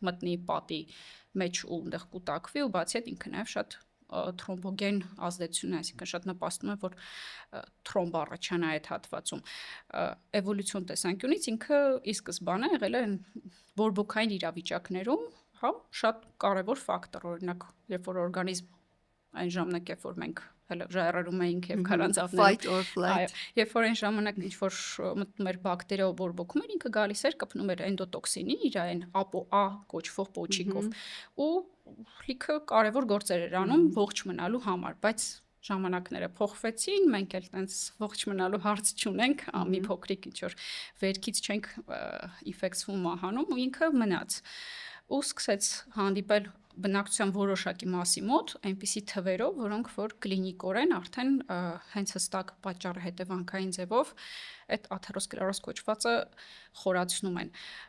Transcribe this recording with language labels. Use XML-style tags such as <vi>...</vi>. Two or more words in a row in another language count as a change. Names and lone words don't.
<hy>մտնի պատի մեջ ու այնտեղ կուտակվի ու բացի այդ ինքը նաև շատ թրոմբոգեն ազդեցություն է, այսինքն շատ նպաստում է, որ թրոմբ առաջանա այդ հատվածում։ Էվոլյուցիոն տեսանկյունից ինքը ի սկզբանե եղել է բորբոքային իրավիճակներում, հա, շատ կարևոր ֆակտոր, օրինակ, երբ որ օրգանիզմ այն ժամանակ, երբ որ մենք հələ ժայռերում էինք եւ քարանձավներում,</hy> <en>fight or flight,</en> <hy>երբ որ այն ժամանակ ինչ որ մտնում էր բակտերիա ու բորբոքում էր, ինքը գալիս էր կպնում էր էնդոտոքսինին, իր այն ApoA կոչվող պոչիկով ու լիքը կարևոր գործեր էր անում ողջ մնալու համար, բայց ժամանակները փոխվեցին, մենք էլ տենց ողջ մնալու հարց չունենք, մի փոքրիկ ինչ որ վերքից չենք ինֆեկցվում մահանում ու ինքը մնաց ու սկսեց հանդիպել բնակչության որոշակի մասի մոտ այնպիսի թվերով, որոնք որ կլինիկորեն արդեն հենց հստակ պատճառը հետևանքային ձևով այդ աթերոսկլերոզ կոչվածը խորացնում են։</hy>